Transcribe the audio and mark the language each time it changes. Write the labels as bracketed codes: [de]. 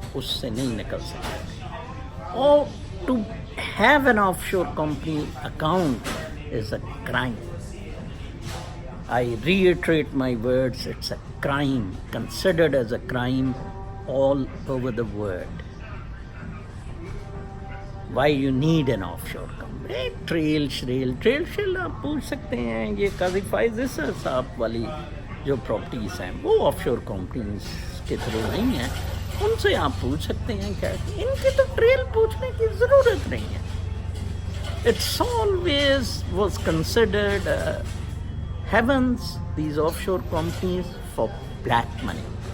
[ur] سے نہیں نکل سکتے، اور [en] To have an of شور company account is a crime. I reiterate my words, it's a crime, considered as a crime all over the world. Why you need an offshore company? [ur] Trail شریل آپ پوچھ سکتے ہیں، یہ قاضی فائز عیسیٰ صاحب والی جو properties ہیں وہ آف شور کمپنیز کے تھرو نہیں ہیں، ان سے آپ پوچھ سکتے ہیں کیا، ان کی تو ٹریل پوچھنے کی ضرورت نہیں ہے۔ [en] It's always was considered heavens, these offshore companies, for black money.